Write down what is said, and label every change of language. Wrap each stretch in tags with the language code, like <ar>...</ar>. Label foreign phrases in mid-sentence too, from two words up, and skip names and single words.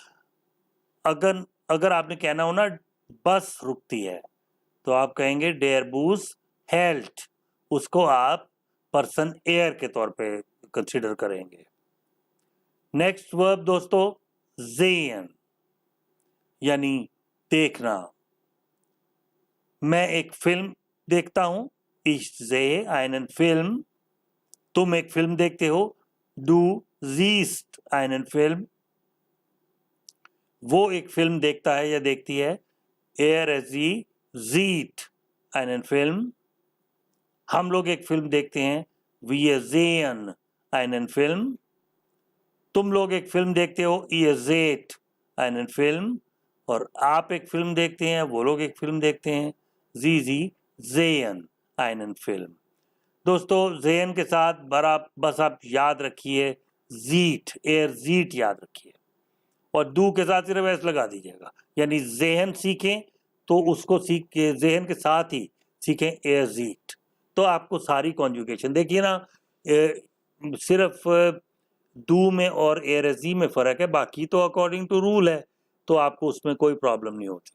<ur>اگر آپ نے کہنا ہو نا بس رکتی ہے، تو آپ کہیں گے</ur> <de>der Bus hält.</de> <ur>اس کو آپ پرسن ایئر کے طور پے کنسیڈر کریں گے. نیکسٹ ورب دوستو زین، یعنی دیکھنا. میں ایک فلم دیکھتا ہوں,</ur> <de>ich sehe einen Film।</de> <ur>تم ایک فلم دیکھتے ہو,</ur> <de>du siehst einen Film।</de> <ur>وہ ایک فلم دیکھتا ہے یا دیکھتی ہے,</ur> <de>er sie sieht einen Film।</de> <ur>ہم لوگ ایک فلم دیکھتے ہیں,</ur> <de>wir sehen einen Film।</de> <ur>تم لوگ ایک فلم دیکھتے ہو,</ur> <de>ihr seht einen Film।</de> <ur>اور آپ ایک فلم دیکھتے ہیں، وہ لوگ ایک فلم دیکھتے ہیں,</ur> <de>sie sehen einen Film।</de> <ur>دوستو زین کے ساتھ بس آپ یاد رکھیے زیٹ,</ur> <de>er sieht</de> <ur>یاد رکھیے، اور دو کے ساتھ صرف ایس لگا دیجیے گا. یعنی زیہن سیکھیں تو اس کو سیکھ کے زیہن کے ساتھ ہی سیکھیں</ur> <de>er sieht.</de> <ur>تو آپ کو ساری کانجوگیشن دیکھیے نا، صرف دو میں اور</ur> <de>er sie</de> <ur>میں فرق ہے، باقی تو</ur> <en>according to rule</en> <ur>ہے، تو آپ کو اس میں کوئی پرابلم نہیں ہوتی.</ur>